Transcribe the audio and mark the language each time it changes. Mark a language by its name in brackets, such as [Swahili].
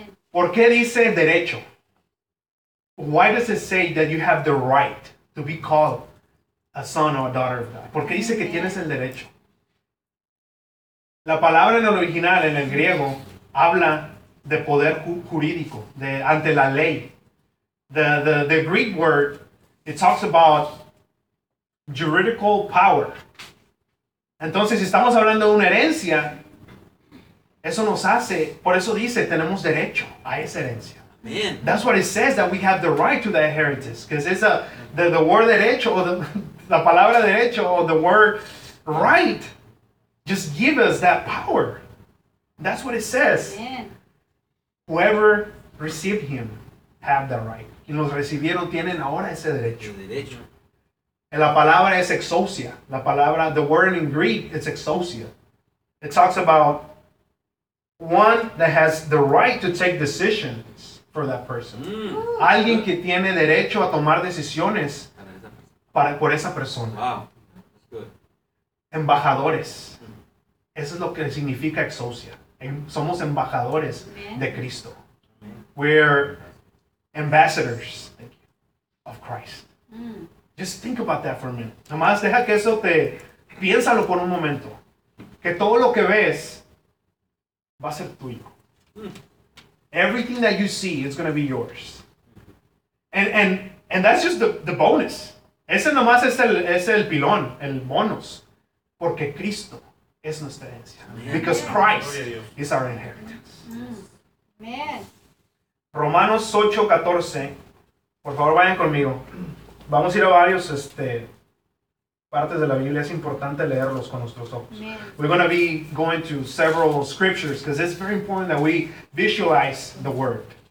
[Spanish] ¿Por qué dice derecho? [English] Why does it say that you have the right to be called a son or a daughter of God. [Spanish] Porque dice que tienes el derecho. La palabra en el original, en el griego, habla de poder jurídico, de ante la ley. [English] The Greek word, it talks about juridical power. [Spanish] Entonces, si estamos hablando de una herencia, eso nos hace, por eso dice, tenemos derecho a esa herencia. [English] Man. That's what it says, that we have the right to the inheritance. Because it's the word derecho, or the palabra derecho, or the word right, just give us that power. That's what it says. Man. Whoever received him have the right. [Spanish] Y los recibieron tienen ahora ese derecho. El derecho. Y la palabra es exousia. La palabra, [English] the word in Greek, it's exousia. It talks about one that has the right to take decisions for that person. Mm. [Spanish] Alguien que tiene derecho a tomar decisiones por esa persona. [English] Wow. That's good. [Spanish] Embajadores. Mm. Eso es lo que significa exousia. Somos embajadores de Cristo. [English] Amen. We're ambassadors of Christ. Mm. Just think about that for a minute. [Spanish] Nomás deja que eso te... Piénsalo por un momento. Que todo lo que ves va a ser tuyo. [English] Everything that you see is going to be yours. And that's just the bonus. [Spanish] Ese nomás es el pilón, el bonus. Porque Cristo es nuestra herencia. [English] Amen. Because Christ is our inheritance. Man. [Spanish] Romanos 8:14. Por favor, vayan conmigo. Vamos a ir a varios partes de la Biblia. Es importante leerlos con nuestros ojos. [English] Man. We're going to be going to several scriptures because it's very important that we visualize the word.